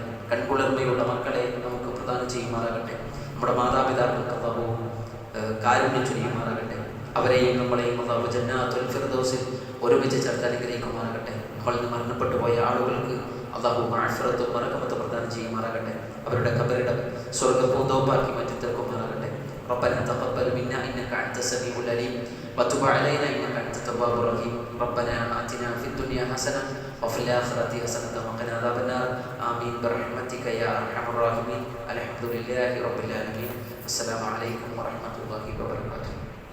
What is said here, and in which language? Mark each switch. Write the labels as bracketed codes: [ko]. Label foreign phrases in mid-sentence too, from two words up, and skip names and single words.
[ml] കൺകുളിർമയുള്ള മക്കളെ നമുക്ക് പ്രദാനം ചെയ്യുമാറാകട്ടെ. നമ്മുടെ മാതാപിതാക്കൾക്ക് അല്ലാഹു കാരുണ്യം ചൊരിയുമാറാകട്ടെ. അവരെയും നമ്മളെയും അല്ലാഹു ജന്നാത്തുൽ ഫിർദൗസിൽ ഒരുമിച്ച് ചേർത്ത് അനുഗ്രഹിക്കുമാറാകട്ടെ. നമ്മളിൽ നിന്ന് മരണപ്പെട്ടു പോയ ആളുകൾക്ക് അല്ലാഹു മഅഫിറത്തും ബറകത്തും പ്രദാനം ചെയ്യുമാറാകട്ടെ. അവരുടെ ഖബറിടം സ്വർഗ്ഗ പൂന്തോപ്പാക്കി മാറ്റി തീർക്കുമാറാകട്ടെ. [ar] ربنا تقبل منا إنك أنت السميع العليم وتب علينا إنك أنت التواب الرحيم. ربنا آتنا في الدنيا حسنة وفي الآخرة حسنة وقنا عذاب النار. آمين برحمتك يا أرحم الراحمين. الحمد لله رب العالمين. السلام عليكم ورحمة الله وبركاته.